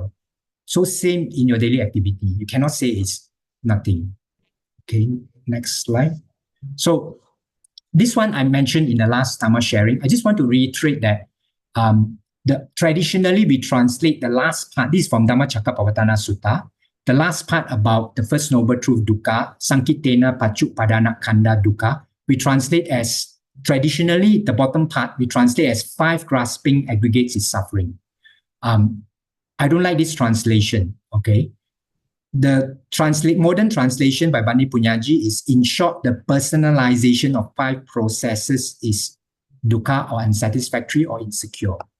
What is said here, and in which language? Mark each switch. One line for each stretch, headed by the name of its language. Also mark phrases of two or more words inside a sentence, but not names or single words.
English: So same in your daily activity. You cannot say it's nothing. Okay, next slide. So this one I mentioned in the last Dhamma sharing. I just want to reiterate that traditionally we translate the last part. This is from Dhammacakkappavattana Sutta. The last part about the first noble truth dukkha,
Pali: sankitena paccuppadana khandha dukkha,
English: we translate as, traditionally, the bottom part, we translate as 5 grasping aggregates is suffering. I don't like this translation, okay? The modern translation by Bani Punyaji is, in short, the personalization of 5 processes is dukkha or unsatisfactory or insecure.